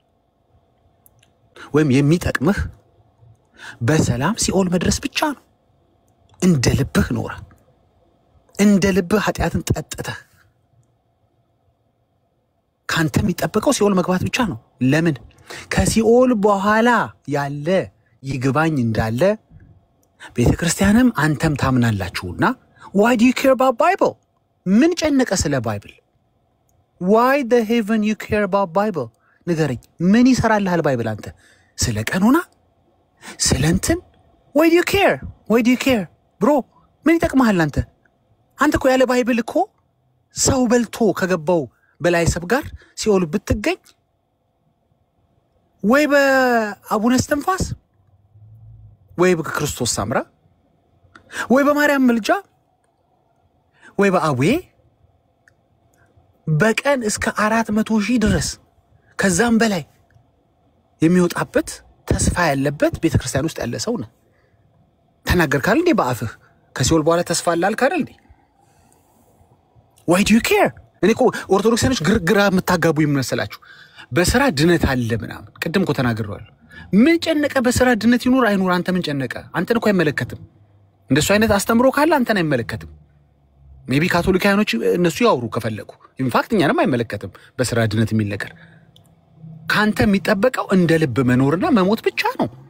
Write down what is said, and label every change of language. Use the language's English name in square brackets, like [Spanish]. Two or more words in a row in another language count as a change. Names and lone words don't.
[Amharic] ወይም የሚጠቅምህ በሰላም ሲኦል መድረስ ብቻ ነው እንደ ልብህ ኖረ እንደ ልብህ ኃጢያትን ጠጥተህ ካንተ የሚጠበቀው ሲኦል መግባት ብቻ ነው ለምን ከሲኦል በኋላ ያለ ይግባኝ እንዳለ ቤተክርስቲያንም አንተም ታምናላችሁና [English] why do you care about bible [Amharic] ምን ጨነቀ ስለ ባይብል [English] why the heaven you care about bible [Amharic] ንገረኝ ምን ይሰራልሃል ባይብል አንተ ስለ ቀኖና ስለ እንትን [English] why do you care bro [Amharic] ምን ይጠቅምሃል አንተ እኮ ያለ ባይብል እኮ ሰው በልቶ ከገባው በላይ ሰብ ጋር ሲኦል ብትገኝ ወይ በአቡነ እስትንፋስ ወይ በክርስቶስ ሳምራ ወይ በማርያም ምልጃ ወይ በአቡዬ በቀን እስከ 400,000 ድረስ ከዛም በላይ የሚወጣበት ተስፋ ያለበት ቤተክርስቲያን ውስጥ ያለ ሰው ነው ተናገርካል እንዴ በአፍህ ከሲኦል በኋላ ተስፋ አላልካል እንዴ [English] why do you care [Amharic] እኔኮ ኦርቶዶክሳኖች ግርግራ መታጋቡ ይመስላችሁ በስራ ድነት አለ ምናምን ቀደም እኮ ተናግረዋል ምን ጨነቀ በስራ ድነት ይኑር አይኑር አንተ ምን ጨነቀ አንተን እኮ አይመለከትም እንደሱ አይነት አስተምሮ ካለ አንተን አይመለከትም ሜቢ ካቶሊካኖች እነሱ ያወሩ ከፈለጉ ኢንፋክት እኛንም አይመለከትም በስራ ድነት የሚል ነገር ካንተ የሚጠበቀው እንደ ልብ መኖርና መሞት ብቻ ነው